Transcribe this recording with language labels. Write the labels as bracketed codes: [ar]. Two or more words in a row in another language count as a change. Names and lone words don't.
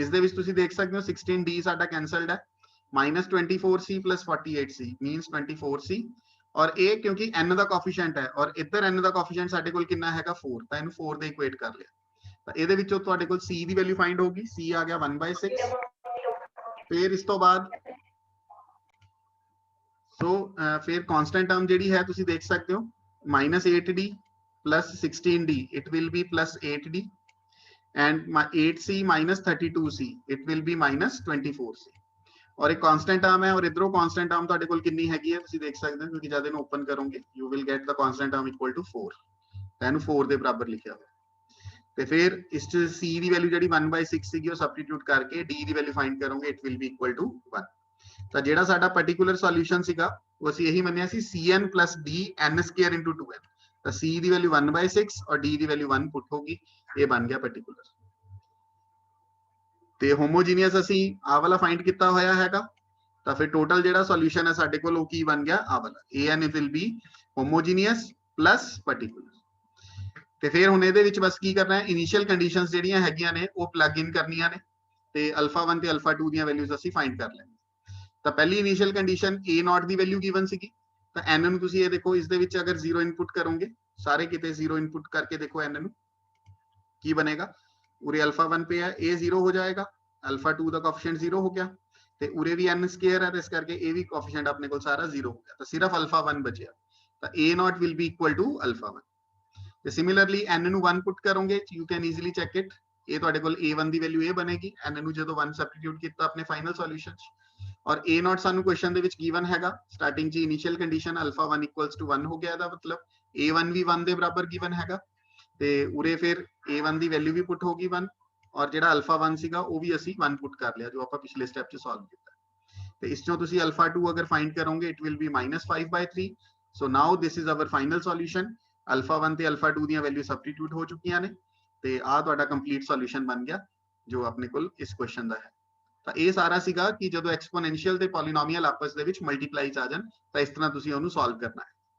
[pa] ਇਸ ਦੇ ਵਿੱਚ ਤੁਸੀਂ ਦੇਖ ਸਕਦੇ ਹੋ 16d ਸਾਡਾ ਕੈਨਸਲਡ ਹੈ, -24c + 48c ਮੀਨਸ 24c, ਔਰ ਇਹ ਕਿਉਂਕਿ n ਦਾ ਕੋਐਫੀਸ਼ੀਐਂਟ ਹੈ ਔਰ ਇੱਧਰ n ਦਾ ਕੋਐਫੀਸ਼ੀਐਂਟ ਸਾਡੇ ਕੋਲ ਕਿੰਨਾ ਹੈਗਾ 4, ਤਾਂ ਇਹਨੂੰ 4 ਦੇ ਇਕੁਏਟ ਕਰ ਲਿਆ। ਤਾਂ ਇਹਦੇ ਵਿੱਚੋਂ ਤੁਹਾਡੇ ਕੋਲ c ਦੀ [en] value find [pa] ਹੋਗੀ, c ਆ ਗਿਆ 1/6। ਫਿਰ ਇਸ ਤੋਂ ਬਾਅਦ ਫਿਰ [en] constant term [pa] ਜਿਹੜੀ ਹੈ ਤੁਸੀਂ ਦੇਖ ਸਕਦੇ ਹੋ -8d + 16d [en] it will be +8d and 8c - 32c it will be -24c। [pa] ਔਰ ਇੱਕ [en] constant term [pa] ਹੈ ਔਰ ਇਧਰੋਂ [en] constant term [pa] ਤੁਹਾਡੇ ਕੋਲ ਕਿੰਨੀ ਹੈਗੀ ਹੈ ਤੁਸੀਂ ਦੇਖ ਸਕਦੇ ਹੋ, ਕਿਉਂਕਿ ਜਦ ਇਹਨੂੰ ਓਪਨ ਕਰੋਗੇ [en] you will get the constant term equal to 4, [pa] ਤਾਂ ਇਹਨੂੰ 4 ਦੇ ਬਰਾਬਰ ਲਿਖਿਆ ਹੋਇਆ। ਤੇ ਫਿਰ ਇਸ ਚ c ਦੀ ਵੈਲਿਊ ਜਿਹੜੀ 1/6 ਸੀਗੀ ਉਹ ਸਬਸਟੀਟਿਊਟ ਕਰਕੇ d ਦੀ [en] value find [pa] ਕਰੋਗੇ [en] it will be equal to 1। [pa] ਤਾਂ ਜਿਹੜਾ ਸਾਡਾ [en] particular solution [pa] ਸੀਗਾ ਉਹ ਅਸੀਂ ਇਹੀ ਮੰਨਿਆ ਸੀ cn + d n [en] square into [pa] 2n। ਤਾਂ c ਦੀ ਵੈਲਿਊ 1/6 ਔਰ d ਦੀ ਵੈਲਿਊ 1 ਪੁੱਟ ਹੋਗੀ, ਇਹ ਬਣ ਗਿਆ ਪਾਰਟਿਕੂਲਰ। ਤੇ ਹੋਮੋਜੀਨੀਅਸ ਅਸੀਂ ਆ ਵਾਲਾ ਫਾਈਂਡ ਕੀਤਾ ਹੋਇਆ ਹੈਗਾ, ਤਾਂ ਫਿਰ ਟੋਟਲ ਜਿਹੜਾ ਸੋਲੂਸ਼ਨ ਹੈ ਸਾਡੇ ਕੋਲ ਉਹ ਕੀ ਬਣ ਗਿਆ ਆ ਵਾਲਾ, [en] an will be homogeneous plus particular। [pa] ਤੇ ਫਿਰ ਹੁਣ ਇਹਦੇ ਵਿੱਚ ਬਸ ਕੀ ਕਰਨਾ ਹੈ, [en] initial conditions [pa] ਜਿਹੜੀਆਂ ਹੈਗੀਆਂ ਨੇ ਉਹ [en] plug in [pa] ਕਰਨੀਆਂ ਨੇ ਤੇ α1 ਤੇ α2 ਦੀਆਂ ਵੈਲਿਊਜ਼ ਅਸੀਂ ਫਾਈਂਡ ਕਰ ਲੈਣੀ। ਤਾਂ ਪਹਿਲੀ [en] initial condition [pa] a0 ਦੀ [en] value given [pa] ਸੀਗੀ, ਤਾਂ n ਨੂੰ ਤੁਸੀਂ ਇਹ ਦੇਖੋ ਇਸ ਦੇ ਵਿੱਚ ਅਗਰ 0 ਇਨਪੁਟ ਕਰੋਗੇ, ਸਾਰੇ ਕਿਤੇ 0 ਇਨਪੁਟ ਕਰਕੇ ਦੇਖੋ n ਨੂੰ ਕੀ ਬਣੇਗਾ, ਉਰੇ α1 [hi] पे है a 0 हो जाएगा, [pa] α2 ਦਾ ਕੋਐਫੀਸ਼ੀਐਂਟ 0 ਹੋ ਗਿਆ ਤੇ ਉਰੇ ਵੀ n ਸਕੁਅਰ ਹੈ ਤੇ ਇਸ ਕਰਕੇ ਇਹ ਵੀ ਕੋਐਫੀਸ਼ੀਐਂਟ ਆਪਣੇ ਕੋਲ ਸਾਰਾ 0 ਹੋ ਗਿਆ, ਤਾਂ ਸਿਰਫ α1 ਬਚਿਆ, ਤਾਂ [en] a0 will be equal to α1। [pa] ਤੇ ਸਿਮਿਲਰਲੀ n ਨੂੰ 1 ਪੁੱਟ ਕਰੋਗੇ [en] you can easily check it, [pa] ਇਹ ਤੁਹਾਡੇ ਕੋਲ a1 ਦੀ ਵੈਲਿਊ ਇਹ ਬਣੇਗੀ, n ਨੂੰ ਜਦੋਂ 1 ਸਬਸਟੀਟਿਊਟ ਕੀਤਾ ਆਪਣੇ [en] final solution [pa] ਚ, ਔਰ a0 ਸਾਨੂੰ ਕੁਐਸਚਨ ਦੇ ਵਿੱਚ ਗਿਵਨ ਹੈਗਾ ਸਟਾਰਟਿੰਗ ਚ [en] initial condition [pa] α1 = 1 ਹੋ ਗਿਆ, ਇਹਦਾ ਮਤਲਬ a1 ਵੀ 1 ਦੇ ਬਰਾਬਰ ਗਿਵਨ ਹੈਗਾ ਤੇ ਉਰੇ ਫਿਰ a1 ਦੀ ਵੈਲਿਊ ਵੀ ਪੁੱਟ ਹੋਗੀ 1 ਔਰ ਜਿਹੜਾ α1 ਸੀਗਾ ਉਹ ਵੀ ਅਸੀਂ 1 ਪੁੱਟ ਕਰ ਲਿਆ ਜੋ ਆਪਾਂ ਪਿਛਲੇ ਸਟੈਪ ਚ ਸੋਲਵ ਕੀਤਾ। ਤੇ ਇਸ ਚੋਂ ਤੁਸੀਂ α2 ਅਗਰ ਫਾਈਂਡ ਕਰੋਗੇ [en] it will be -5/3। So now this is our final solution, [pa] α1 ਤੇ α2 ਦੀਆਂ ਵੈਲਿਊ ਸਬਸਟੀਟਿਊਟ ਹੋ ਚੁੱਕੀਆਂ ਨੇ ਤੇ ਆ ਤੁਹਾਡਾ [en] complete solution [pa] ਬਣ ਗਿਆ ਜੋ ਆਪਣੇ ਕੋਲ ਇਸ ਕੁਐਸਚਨ ਦਾ ਹੈ। ਤਾਂ ਇਹ ਸਾਰਾ ਸੀਗਾ ਕਿ ਜਦੋਂ ਐਕਸਪੋਨੈਂਸ਼ੀਅਲ ਤੇ ਪੋਲੀਨੋਮੀਅਲ ਆਪਸ ਦੇ ਵਿੱਚ ਮਲਟੀਪਲਾਈ ਚ ਆ ਜਾਣ ਤਾਂ ਇਸ ਤਰ੍ਹਾਂ ਤੁਸੀਂ ਉਹਨੂੰ ਸੋਲਵ ਕਰਨਾ ਹੈ।